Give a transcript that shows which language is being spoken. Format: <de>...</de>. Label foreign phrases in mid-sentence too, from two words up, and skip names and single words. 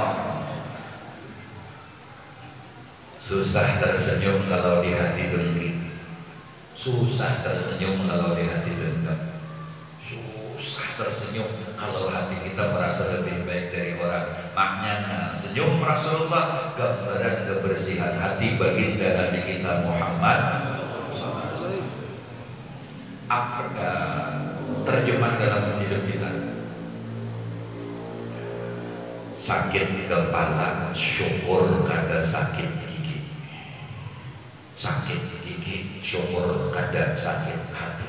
<id>Susah tersenyum kalau di hati dengki. Susah tersenyum kalau di hati dendam. Susah tersenyum kalau hati kita merasa lebih baik dari orang. Maknanya senyum Rasulullah gambaran kebersihan hati baginda Nabi kita Muhammad. Apa terjemah dalam hidup kita?</id> <bjn>Sakit kepala syukur kada sakit gigi. Sakit gigi syukur kada sakit hati.</bjn>